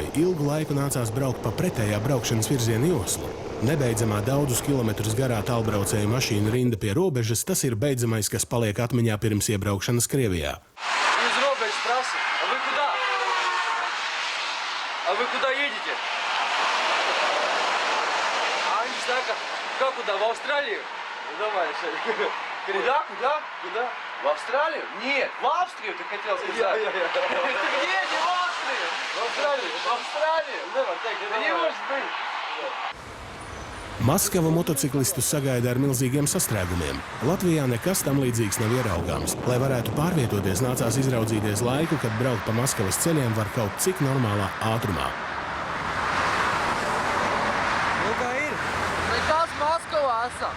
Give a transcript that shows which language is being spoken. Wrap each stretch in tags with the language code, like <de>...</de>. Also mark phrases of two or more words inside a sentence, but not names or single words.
<lv>ilgu laiku nācās braukt pa pretējā braukšanas virziena joslu. Nebeidzamā daudzus kilometrus garā tālbraucēju mašīnu rinda pie robežas, tas ir beidzamais, kas paliek atmiņā pirms iebraukšanas Krievijā. Из robežas prasa.</lv> <ru>А вы куда? А вы куда едете? А они так, как куда? В Австралию? Ну давай, Куда? Куда? В Австралию? Нет, в Австрию ты хотел сказать. Ты где? Не в Австрию? В Австралию. В Австралию? Да не может быть.</ru> <lv>Maskava motociklistus sagaida ar milzīgiem sastrēgumiem. Latvijā nekas tam līdzīgs nav ieraugāms. Lai varētu pārvietoties, nācās izraudzīties laiku, kad braukt pa Maskavas ceļiem var kaut cik normālā ātrumā. Nu kā ir? Nekas Maskavā esam.</lv>